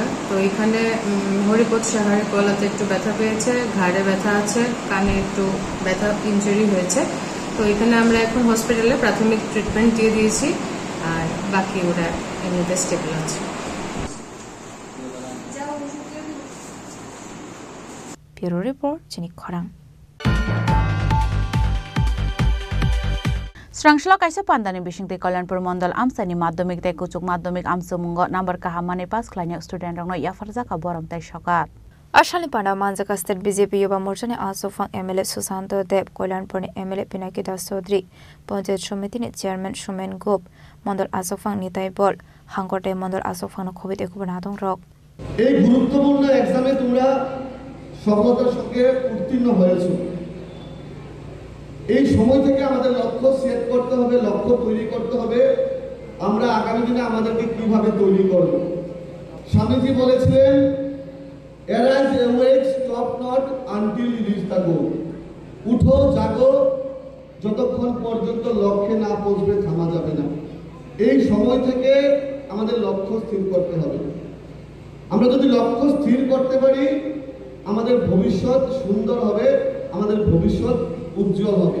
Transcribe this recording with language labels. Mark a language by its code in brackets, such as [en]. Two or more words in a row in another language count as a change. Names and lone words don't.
[bn] তো এখানে হরিপদ সাহার গলাতে একটু ব্যথা পেয়েছে, ঘাড়ে ব্যথা আছে, কানে একটু ব্যথা ইনজুরি হয়েছে। তো এখানে আমরা এখন হসপিটালে প্রাথমিক ট্রিটমেন্ট দিয়ে দিয়েছি, আর বাকি ওরা এমনিতে স্টেবল আছে। [en] bureau report Chini Khorang. [trp] Srangsla kaisa pandani bisingti Kalyanpur Mandal Amsani Madhyamik te Kuchuk Madhyamik Amsumungo number kahamane pas khlainya student rangno yafarjaka borom tai sokat. Ashali Panda Manjaka State BJP Yuba Morchani Asofang MLA Susanto Deb Kalyanpur MLA Pinaki Das Chaudhary Panchayat Samiti ni Chairman Shumen Gop Mandal Asofang Nitai Bol Hangote Mandal Asofang Khobit Ekubanathong Rok. [bn] এই গুরুত্বপূর্ণ এক্সামে তোমরা সফলতার সঙ্গে উত্তীর্ণ হয়েছো। এই সময় থেকে আমাদের লক্ষ্য সেট করতে হবে, লক্ষ্য তৈরি করতে হবে, আমরা আগামী দিনে আমাদেরকে কিভাবে তৈরি করব। স্বামীজি বলেছিলেন [en] arise awake stop not until you reach the goal। [bn] উঠো জাগো, যতক্ষণ পর্যন্ত লক্ষ্যে না পৌঁছবে থামা যাবে না। এই সময় থেকে আমাদের লক্ষ্য স্থির করতে হবে। আমরা যদি লক্ষ্য স্থির করতে পারি আমাদের ভবিষ্যৎ সুন্দর হবে, আমাদের ভবিষ্যৎ উজ্জ্বল হবে।